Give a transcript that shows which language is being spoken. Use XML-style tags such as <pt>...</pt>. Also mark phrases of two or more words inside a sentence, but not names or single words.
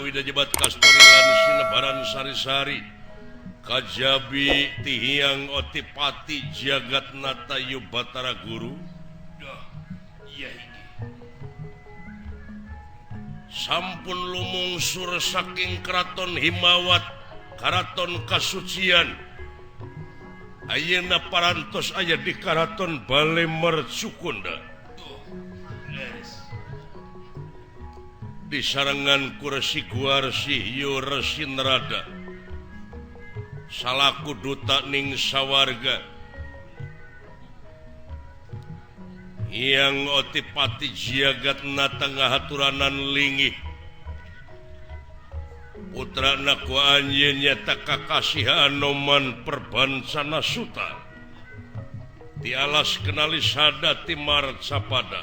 <su>Wida Jebat Kastorilan Sinebaran Sari-Sari Kajabi Tihiang Otipati Jagat Nata Yubatara Guru Duh, iya ini sampun lumungsur saking Keraton Himawat Karaton Kasucian ayeuna parantos aya di Karaton Bale Mercukunda tuh leres di sarangan Kursi Guarsi Hyo Resi Nerada salaku duta ning sawarga yang Otipati Jagat Nata ngahaturanan lingih putrana ku anjeun nyata kakasih Anoman Perbansana Suta ti alas kenali sadati Marcapada</su>